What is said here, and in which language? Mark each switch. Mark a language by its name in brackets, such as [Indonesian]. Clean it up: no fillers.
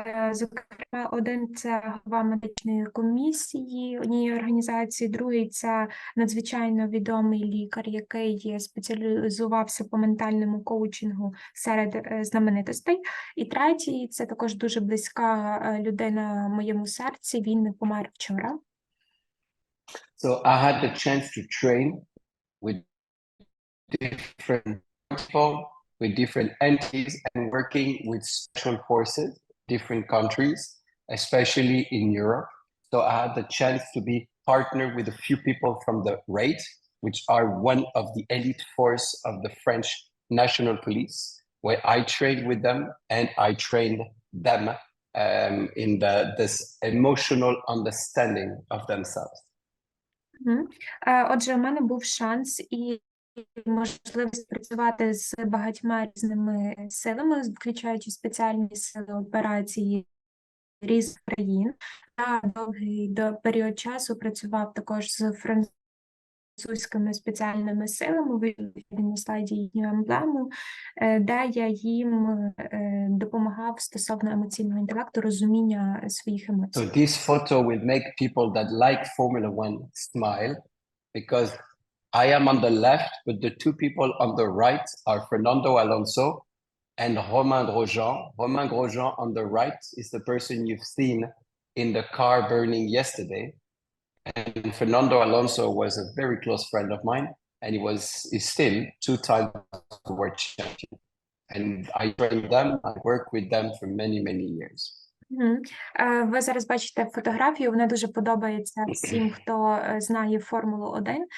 [Ukrainian] Зокрема, один – це голова медичної комісії однієї організації, другий – це надзвичайно відомий лікар, який спеціалізувався по ментальному коучингу серед знаменитостей. І третій – це також дуже близька людина моєму серці, він помер вчора. [English] So I had the chance to train with different people, with different entities and working with special forces, different countries, especially in Europe. So I had the chance to be partnered with a few people from the RAID, which are one of the elite force of the French National Police, where I trained with them and I trained them in this emotional understanding of themselves. [Ukrainian] Отже, у мене був шанс і можливість працювати з багатьма різними силами, включаючи спеціальні сили операції різних країн. Я довгий період часу працював також з французькими спеціальними силами, ви на слайді їхню емблему, де я їм допомагав стосовно емоційного інтелекту, розуміння своїх емоцій. [English] So this photo will make people that like Formula One smile, because I am on the left, but the two people on the right are Fernando Alonso and Romain Grosjean. Romain Grosjean on the right is the person you've seen in the car burning yesterday. And Fernando Alonso was a very close friend of mine, and he's still two-time world champion. And I trained them, I worked with them for many, many years. [Ukrainian] Ви зараз бачите фотографію, вона дуже подобається всім, хто знає Формулу-1.